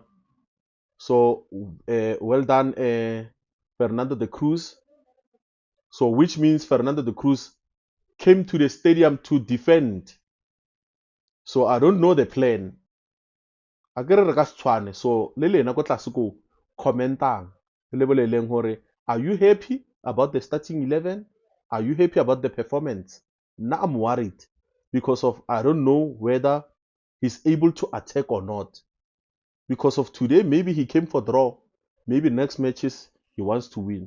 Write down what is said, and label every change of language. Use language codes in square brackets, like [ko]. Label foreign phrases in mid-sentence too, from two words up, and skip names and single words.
[en] So well done, Fernando de Cruz. So which means Fernando de Cruz came to the stadium to defend. So I don't know the plan. So [st] le lena ko tlase ko commentang le boleleng hore [en] are you happy about the starting 11? Are you happy about the performance? Now I'm worried because of I don't know whether he's able to attack or not. Because of today, maybe he came for draw. Maybe next matches he wants to win.